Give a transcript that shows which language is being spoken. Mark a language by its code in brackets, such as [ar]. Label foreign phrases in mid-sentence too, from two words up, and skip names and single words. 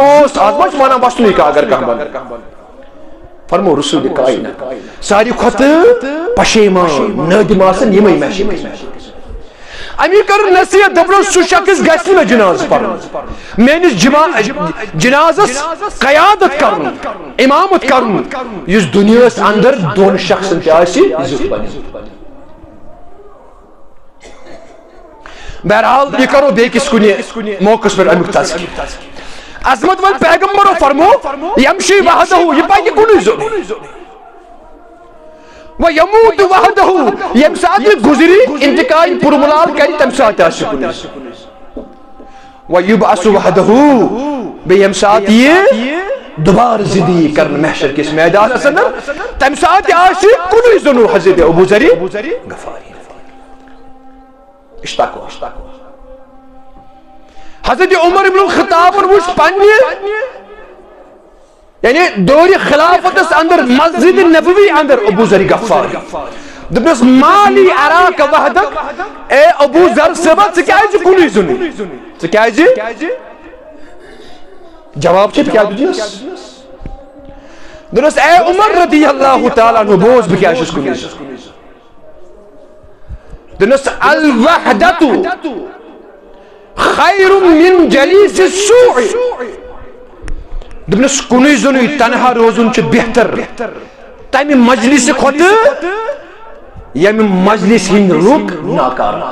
[ks] ما چھِ ونان وسنُے کانٛہہ اگر کانٛہہ بنہِ فرمو رسول کائنات ساری کھت پشیمان نادم آسن یمے محشر امی کر نصیحت دبرو سو شخص گژھِ نہٕ جناز پرن میٲنِس جنازس قیادت کرن امامت کرن یُس دنیاہس اندر دون شخصن تہِ آسہِ زیُٹھ بنہِ بہرحال یہ کرو بیکس کُنہِ موقعس پٮ۪ٹھ امیُک تذکر عظمت ول پیغمبرو فرمو [ar] یمشی وحدہ [ks] یہ پکہِ کُنُے زوٚن [ar] وَيَمُوتُ وَحْدَهُ [ks] یم ساتھ یہ گزری انتقال پرملال کری تم ساتھ آسہِ کُنُے [ar] وَيُبْعَثُ وَحْدَهُ [ks] بے یم ساتھ یہ دوبار زندگی کرن محشر کس میدان اندر تم ساتھ آسہِ کُنُے زوٚن حضرت ابو ذر غفاری اشتاقو حضرت عمر ابن الخطاب وچ پننہِ یعنی دور خلافتس اندر مسجد نبوی اندر ابو ذر غفاری دپنس [ar] مالی اراک وحدک [ks] اے ابو ذر صبح ژٕ کیازِ کُنُے زوٚنٕے ژٕ کیازِ جواب چھِ کیٛاہ دِژنس دوٚپنس اے عمر [ar] رضی اللہ تعالیٰ عنہ [ks] بوز بہٕ کیٛاہ چھُس کُنُے زوٚن دوٚپنس [ar] الوحدۃ خیر من جلیس السوء [ks] دپنس کُنُے زوٚنٕے تنہا روزُن چھُ بہتر تمہِ مجلس کھۄتہٕ ییٚمہِ مجلس ہٕنٛدۍ لُکھ ناکار